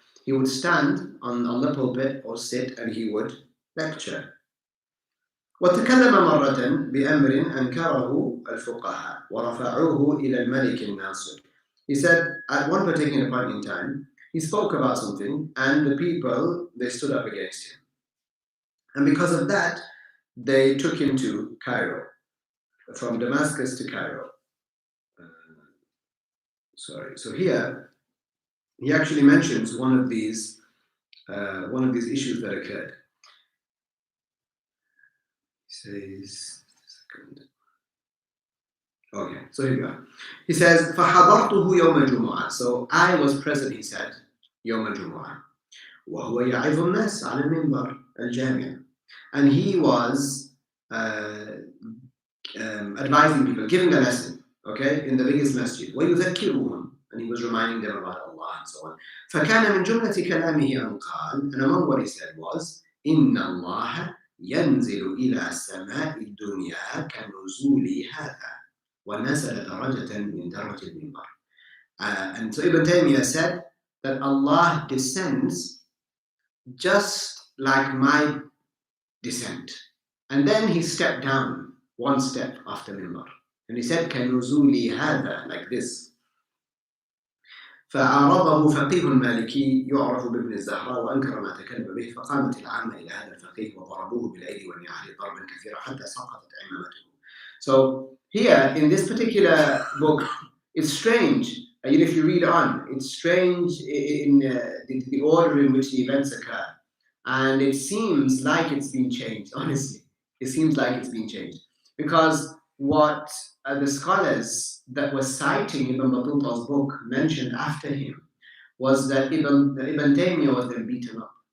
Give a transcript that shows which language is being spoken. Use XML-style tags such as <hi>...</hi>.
<en>He would stand on the pulpit or sit and he would lecture.</en> <ar>وتكلم مرة بأمر أنكره الفقهاء ورفعوه إلى الملك الناصر.</ar> <en>He said at one particular point in time, he spoke about something and the people, they stood up against him. And because of that, they took him to Cairo, from Damascus to Cairo. So here, he actually mentions one of these issues that occurred. He says, okay, so here we are. He says,</en> <ar>فَحَضَرْتُهُ يَوْمَ الْجُمُعَةِ.</ar> <en>So I was present, he said,</en> <ar>يوم الجمعة. وهو يعظ الناس على المنبر الجامع.</ar> <en>And he was advising people, giving a lesson, okay, in the biggest masjid.</en> <ar>وَيُذَكِّرُهُمْ.</ar> <en>And he was reminding them about Allah and so on.</en> <ar>فَكَانَ مِنْ جُمْلَةِ كَلَامِهِ أَنْ قَالَ.</ar> <en>And among what he said was,</en> <ar>إِنَّ اللَّهَ ينزل إلى السماء الدنيا كنزول هذا ونزل درجة من درجة المنبر.</ar> <en>And so Ibn Taymiyah said that Allah descends just like my descent. And then he stepped down one step after minbar. And he said</en> <ar>كنزول هذا,</ar> <en>like this.</en> <ar>فعارضه فقيه مالكي يعرف بابن الزهراء وأنكر ما تكلم به فقامت العامة إلى هذا الفقيه وضربوه بالأيدي والنعال ضربا كثيرا حتى سقطت عمامته.</ar> <en>So here in this particular book, it's strange. If you read on, it's strange in the order in which the events occur, and it seems like it's been changed. Honestly, it seems like it's been changed because what the scholars that were citing Ibn Batuta's book mentioned after him was that Ibn Taymiyah was then beaten up.</en>